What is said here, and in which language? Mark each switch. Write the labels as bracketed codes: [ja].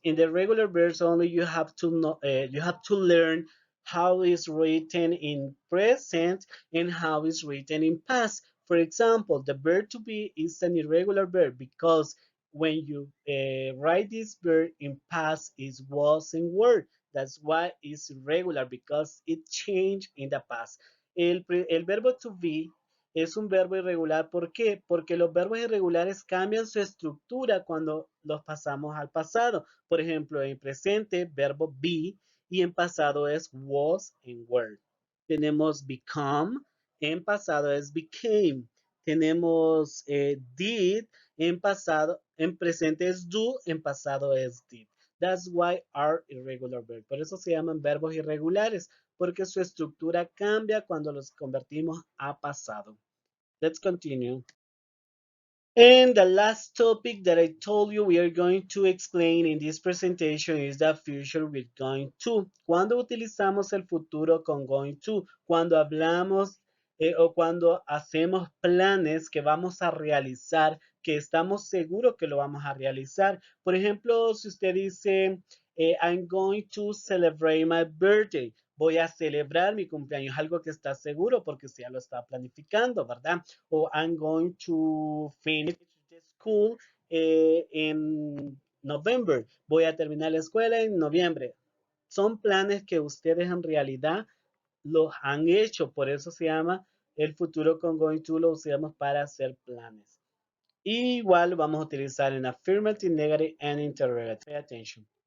[en] In the regular verbs, only you have to know, you have to learn how it's written in present and how it's written in past. For example, the verb to be is an irregular verb because when you write this verb in past, it was in word. That's why it's irregular because it changed in the past. [es] El verbo to be es un verbo irregular. ¿Por qué? Porque los verbos irregulares cambian su estructura cuando los pasamos al pasado. Por ejemplo, en presente, verbo be, y en pasado es was en were. Tenemos become, en pasado es became. Tenemos did, en pasado, en presente es do, en pasado es did. [en] That's why are irregular verbs. [es] Por eso se llaman verbos irregulares, porque su estructura cambia cuando los convertimos a pasado. [en] Let's continue. And the last topic that I told you we are going to explain in this presentation is the future with going to. [es] Cuando utilizamos el futuro con going to, cuando hablamos o cuando hacemos planes que vamos a realizar, que estamos seguros que lo vamos a realizar. Por ejemplo, si usted dice, [en] I'm going to celebrate my birthday. [es] Voy a celebrar mi cumpleaños, algo que está seguro porque ya lo está planificando, ¿verdad? [en] O I'm going to finish the school in November. [es] Voy a terminar la escuela en noviembre. Son planes que ustedes en realidad los han hecho, por eso se llama el futuro con going to, lo usamos para hacer planes. Igual vamos a utilizar en [en] affirmative, negative and interrogative. Pay attention.